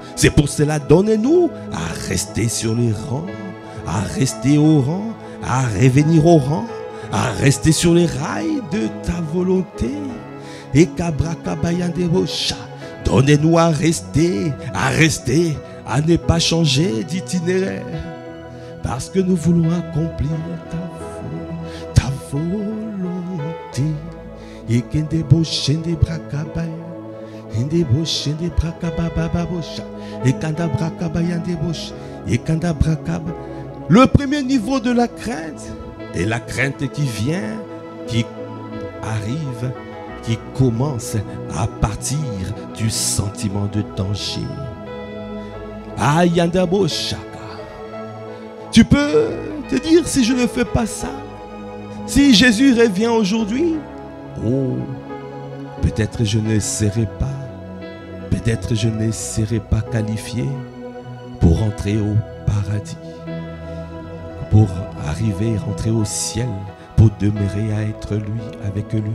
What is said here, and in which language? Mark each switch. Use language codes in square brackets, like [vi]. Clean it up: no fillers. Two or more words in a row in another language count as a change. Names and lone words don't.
[fr] C'est pour cela, donnez-nous à rester sur les rangs, à rester au rang, à revenir au rang, à rester sur les rails de ta volonté. Et kabrakabayandebosha, donnez-nous à rester, à ne pas changer d'itinéraire. Parce que nous voulons accomplir ta volonté. Et kendeboshende brakabaya, endeboshende brakabababosha, et kandabrakabaya, et kandabrakaba. Le premier niveau de la crainte est la crainte qui vient, qui arrive, qui commence à partir du sentiment de danger. Ayandaboshaka. Tu peux te dire, si je ne fais pas ça, si Jésus revient aujourd'hui, oh, peut-être je ne serai pas qualifié pour entrer au paradis, pour rentrer au ciel, pour demeurer à être lui, avec lui.